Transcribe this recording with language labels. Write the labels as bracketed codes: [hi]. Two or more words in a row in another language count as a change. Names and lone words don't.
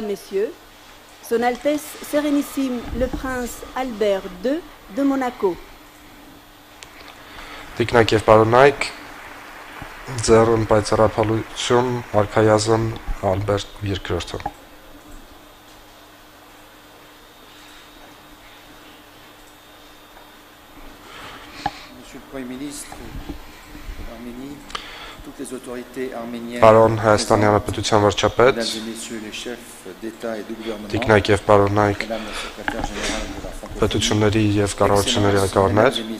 [fr] messieurs, Son Altesse Sérénissime le Prince Albert II de Monaco. [hy] Տիկնայք եւ պարոնայք, ձեռն պայծառափայլություն արքայազն Ալբերտ II. Պարոն Հայաստանի Հանրապետության վարչապետ, տիկնայք եւ պարոնայք, պետությունների եւ կառավարությունների ղեկավարներ,